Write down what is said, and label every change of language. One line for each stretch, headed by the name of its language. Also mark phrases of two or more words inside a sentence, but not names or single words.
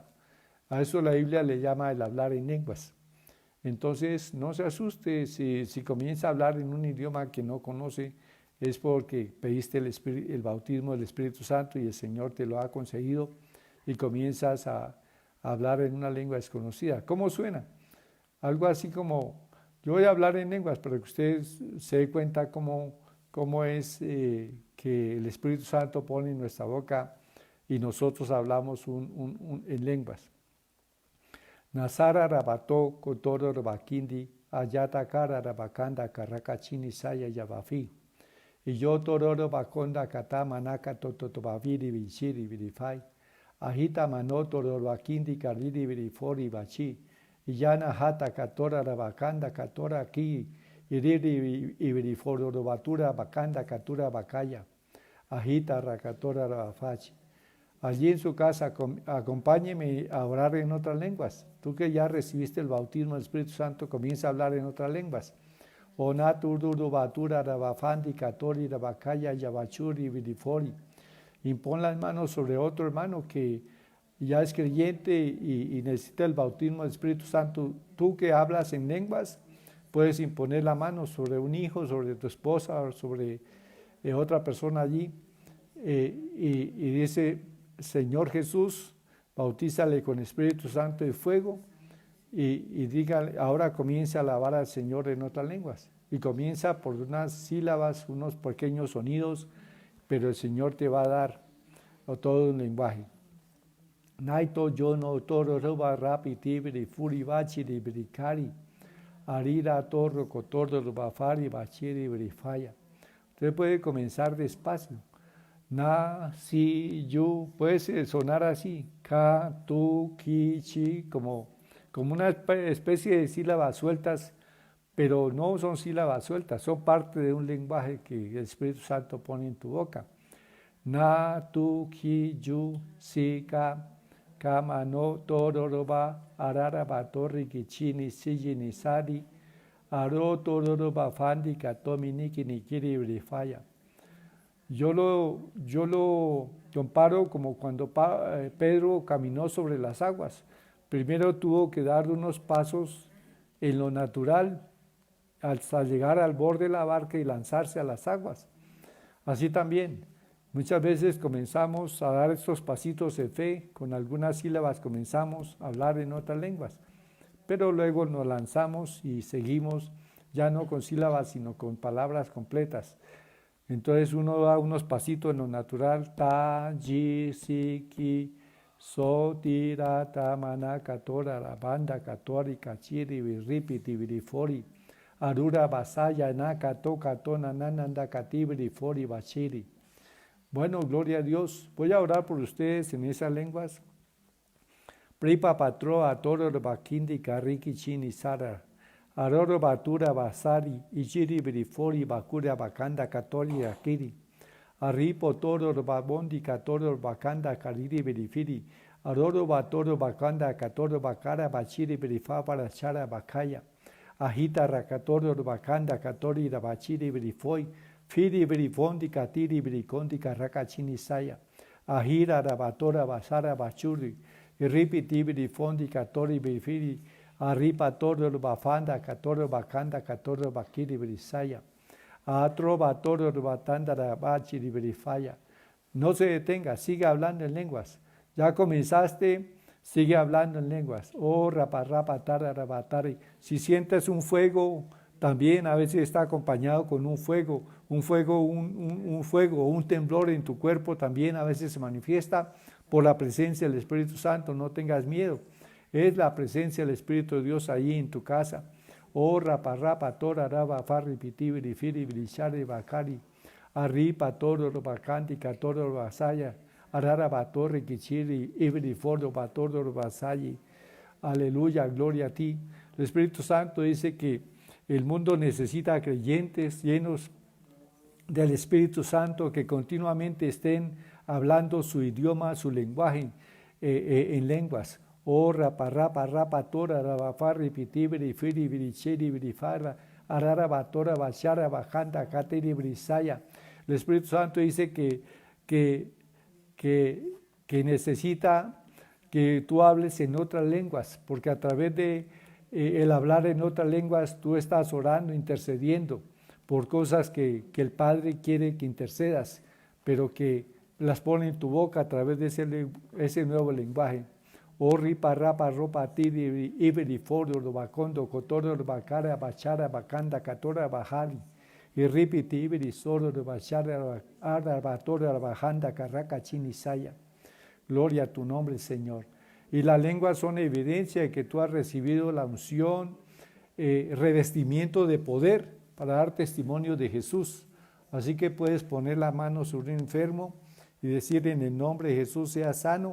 Spanish: A eso la Biblia le llama el hablar en lenguas. Entonces no se asuste si comienza a hablar en un idioma que no conoce, es porque pediste el bautismo del Espíritu Santo y el Señor te lo ha concedido y comienzas a hablar en una lengua desconocida. ¿Cómo suena? Algo así como, yo voy a hablar en lenguas para que ustedes se den cuenta cómo es que el Espíritu Santo pone en nuestra boca y nosotros hablamos en lenguas. Nasara rabató kotoro rabakindi ayata kara rabakanda karakachini saya yabafi. Y yo tororo bakonda kata manaka tototobaviri vichiri virifai. Ahita mano tororo bakindi kariri virifori bachi. Y yana hata katora rabakanda katora ki. Iriri viriforo robatura bakanda katura bakaya. Ahita rakatora rabafachi. Allí en su casa, acompáñeme a orar en otras lenguas. Tú que ya recibiste el bautismo del Espíritu Santo, comienza a hablar en otras lenguas. Onaturduru batura rabafandi katori rabakaya yabachuri vidifori. Impon las manos sobre otro hermano que ya es creyente y necesita el bautismo del Espíritu Santo. Tú que hablas en lenguas, puedes imponer la mano sobre un hijo, sobre tu esposa o sobre otra persona allí. Y dice, Señor Jesús, bautízale con Espíritu Santo y fuego y dígale, ahora comienza a alabar al Señor en otras lenguas. Y comienza por unas sílabas, unos pequeños sonidos, pero el Señor te va a dar todo un lenguaje. Naito yono toro roba rapi tibri furi bachi bricari arira torro cotordo robafari bachiri brifaya. Usted puede comenzar despacio. Na, si, yu, puede sonar así, ka, tu, ki, chi, como una especie de sílabas sueltas, pero no son sílabas sueltas, son parte de un lenguaje que el Espíritu Santo pone en tu boca. Na, tu, ki, yu, si, ka, kama, no, tororoba, arara, batorri, kichini, siji, sari, aro, tororoba, fandi, katomi, niki, nikiri, brifaya. Yo lo comparo como cuando Pedro caminó sobre las aguas. Primero tuvo que dar unos pasos en lo natural hasta llegar al borde de la barca y lanzarse a las aguas. Así también, muchas veces comenzamos a dar estos pasitos de fe, con algunas sílabas comenzamos a hablar en otras lenguas, pero luego nos lanzamos y seguimos ya no con sílabas, sino con palabras completas. Entonces uno da unos pasitos en lo natural, ta, ji, si, ki, so, ti, ra, ta, mana, katora, la banda, katori, kachiri, virripi, tivirifori, arura, basaya, na, kato, katona, nananda, katibiri, fori, bachiri. Bueno, gloria a Dios. Voy a orar por ustedes en esas lenguas. Pripa patro, atoro, bakindi, kariki, chini, sara. Aroro batura basari, ichiri birifori bakura bakanda katori akiri. Arripo toro babondi katoro bakanda kariri birifiri. Aroro batoro bakanda katoro bakara bachiri birifa para chara bakaya. Agita rakatoro bakanda katori bachiri birifoi. Firi birifondi katiri birikondi karakachini saya. Ahira rabatora basara bachuri. Irripiti birifondi katori birifiri. Arriba todo lo bafanda, katoro bakanda, katoro bakiri brisaya. Atro batoro batanda bachi brifaya. No se detenga, sigue hablando en lenguas. Ya comenzaste, sigue hablando en lenguas. Oh, raparrapa, tara, rabatari. Si sientes un fuego, También a veces está acompañado con un fuego, un temblor en tu cuerpo, también a veces se manifiesta por la presencia del Espíritu Santo. No tengas miedo, es la presencia del Espíritu de Dios ahí en tu casa. Oh, rapa, rapa, tora, raba, farri, pitibiri, firi, brishari, bakari, arripa, toro, robacanti, catoro, basaya, arara, batorre, kichiri, ibri, fordo, batoro, basayi. Aleluya, gloria a ti. El Espíritu Santo dice que el mundo necesita creyentes llenos del Espíritu Santo que continuamente estén hablando su idioma, su lenguaje en lenguas. Oh, rapa, rapa, rapa, tora, rabafarri, pitibri, firi, birichiri, birifara, arara, batora, bachara, bajanda, cateri, brisaya. El Espíritu Santo dice que, que necesita que tú hables en otras lenguas, porque a través de el hablar en otras lenguas tú estás orando, intercediendo por cosas que el Padre quiere que intercedas, pero que las pone en tu boca a través de ese nuevo lenguaje. O ripa, rapa, ropa, tiri, iberi, fordo, bacondo, cotordo, bacara, bachara, bacanda, catora, bajali, y ripiti, iberi, sordo, bachara, arda, batora, bajanda, carraca, chinisaya. Gloria a tu nombre, Señor. Y las lenguas son evidencia de que tú has recibido la unción, revestimiento de poder para dar testimonio de Jesús. Así que puedes poner la mano sobre un enfermo y decir en el nombre de Jesús sea sano.